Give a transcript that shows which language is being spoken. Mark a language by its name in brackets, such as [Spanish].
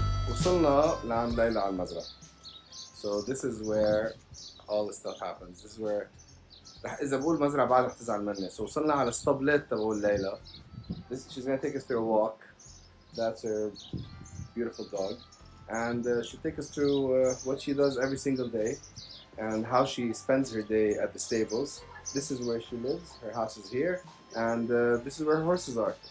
[Arabic] وصلنا لعند ليلى على المزرعة. [English] So this is where all the stuff happens. This is where [Arabic] إذا بقول مزرعة بعد رح تزعل مني. So وصلنا على الاسطبلات تبعول ليلى. [English] She's gonna take us through a walk. That's her beautiful dog, and she'll take us through what she does every single day and how she spends her day at the stables. This is where she lives. Her house is here, and this is where her horses are.